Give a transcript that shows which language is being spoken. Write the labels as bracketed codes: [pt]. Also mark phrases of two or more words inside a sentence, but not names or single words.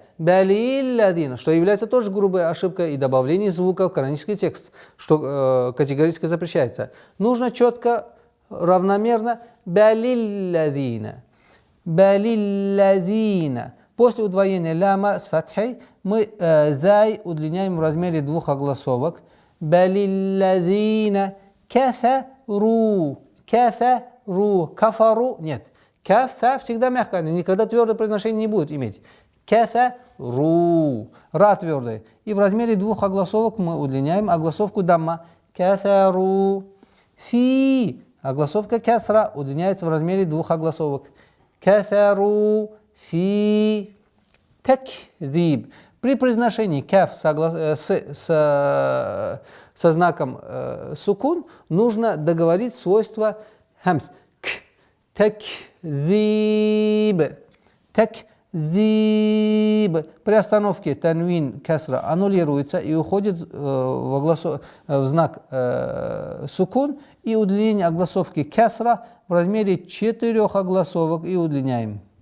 [ru] Балиллазина, что является тоже грубой ошибкой и добавлением звука в коранический текст, что категорически запрещается. Нужно четко, равномерно балиллазина. Балиллазина. После удвоения ляма с фатхой мы зай удлиняем в размере 2 огласовок. [ar] بل الذين كفروا. كفروا كفروا. [ru] Нет. Кафа всегда мягкая, никогда твердое произношение не будет иметь. Кафару. Ра твердая. И в размере 2 огласовок мы удлиняем огласовку дамма. [ar] كفروا في. [ru] Огласовка кесра удлиняется в размере 2 огласовок. [ar] كفروا في تكذيب. [ru] При произношении каф со знаком сукун нужно договорить свойство хамс. К. Такзиб. Такзиб. При остановке танвин касра аннулируется и уходит в знак сукун, и удлинение огласовки касра в размере 4 огласовок и удлиняем.